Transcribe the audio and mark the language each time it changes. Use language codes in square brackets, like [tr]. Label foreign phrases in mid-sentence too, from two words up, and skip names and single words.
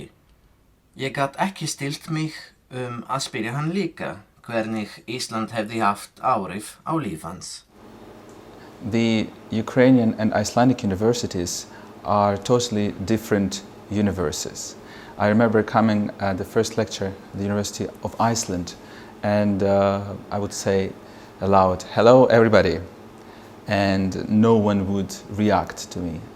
[is] Ég gat ekki stillt mig að spyrja hann líka hvernig Ísland hefði haft áhrif á líf hans. [en] The Ukrainian and Icelandic universities are totally different universes. I remember coming at the first lecture at the University of Iceland and I would say aloud, "Hello everybody," and no one would react to me.